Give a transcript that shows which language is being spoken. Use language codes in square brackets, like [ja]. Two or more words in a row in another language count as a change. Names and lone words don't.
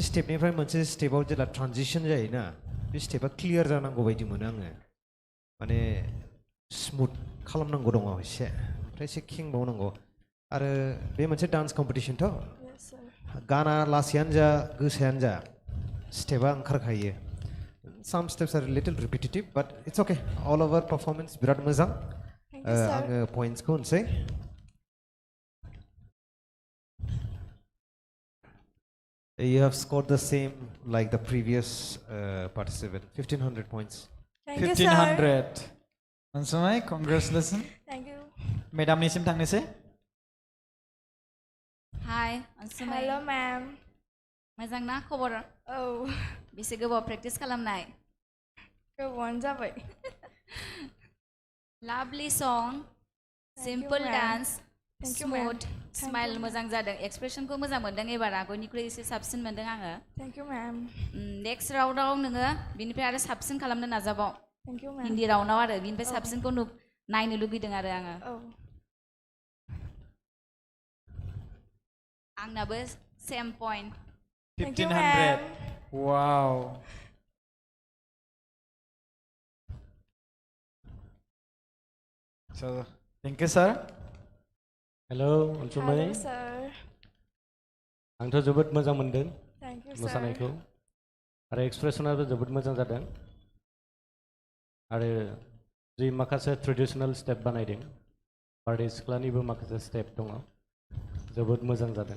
[brx] स्टेपनिफ्राय मोनसे स्टेपाव जेब्ला ट्रानजिशन जायोना बे स्टेपा क्लियार जानांगौ बायदि मोनो आङो माने स्मुथ खालामनांगौ दङ एसे ओमफ्राय एसे खेंबावनांगौ आरो बे मोनसे [en] dance competitionथ' [brx] गाना लासैयानो जा गोसायानो जा स्टेपा ओंखारखायो [en] some steps are a little repetitive but it's okay all over [brx] performance बिराद मोजां आङो pointsखौ होनसै [en] you have scored the same like the previous participant 1500 points Thank you, sir. 1500 अनसुमै congratulations Thank you. [brx] मेडामनिसिम थांनोसै [en] हाय अनसुमै hello ma'am [brx] मोजां ना खबर औ बेसे गोबाव प्रेक्टिस खालामनाय गोबावानो जाबाय [en] lovely so simple ma'am. dance Thank you, ma'am. smooth Thank smile you, [brx] मोजां जादों एक्सप्रेसनखौ मोजां मोनदों एबार आगोलनिख्रुइ एसे साबसिन मोनदों आङो [en] thank you ma'am next roundआव [brx] नोङो बिनिफ्राय आरो साबसिन खालामनो नाजाबाव [en] thank you ma'am [brx] हिन्दी राउन्डआव आरो बिनिफ्राय साबसिनखौ नायनो लुगैदों आरो आङो औ आंनाबो [en] same point Thank you, 1500 wow so thank you sir हेलौ अनसुमै hello sir [brx] आंथ' जोबोद मोजां मोनदों [en] thank you sir [brx] मोसानायखौ आरो एक्सप्रेसनाबो जोबोद मोजां जादों आरो जि माखासे [en] traditional step [brx] बानायदों बारदै सिख्लानिबो माखासे स्टेप दङ जोबोद मोजां जादों